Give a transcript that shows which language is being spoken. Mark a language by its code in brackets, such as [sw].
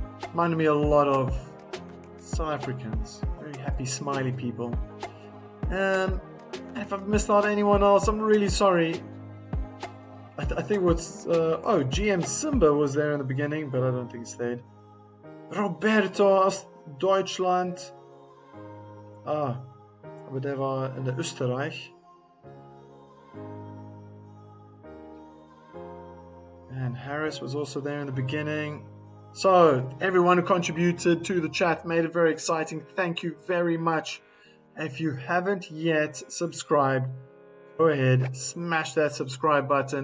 [en] Reminded me a lot of South Africans. Very happy, smiley people. If I've missed out anyone else, I'm really sorry. I think what's... GM Simba was there in the beginning, but I don't think he stayed. [de] Roberto aus Deutschland. Aber der war in Österreich. [en] And Harris was also there in the beginning. So, everyone who contributed to the chat made it very exciting. Thank you very much. If you haven't yet subscribed, go ahead, smash that subscribe button.